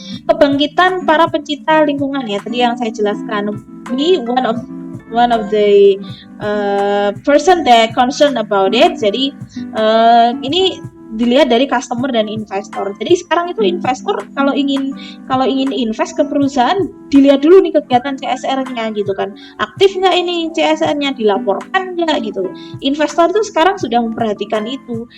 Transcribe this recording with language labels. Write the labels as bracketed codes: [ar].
[id] Kebangkitan para pencinta lingkungan ya, tadi yang saya jelaskan. [en] Ini one of the person that concerned about it. [id] Jadi ini dilihat dari customer dan investor. Jadi sekarang itu investor kalau ingin invest ke perusahaan, dilihat dulu nih kegiatan CSR-nya gitu kan. Aktif nggak ini CSR-nya, dilaporkan nggak gitu. Investor itu sekarang sudah memperhatikan itu.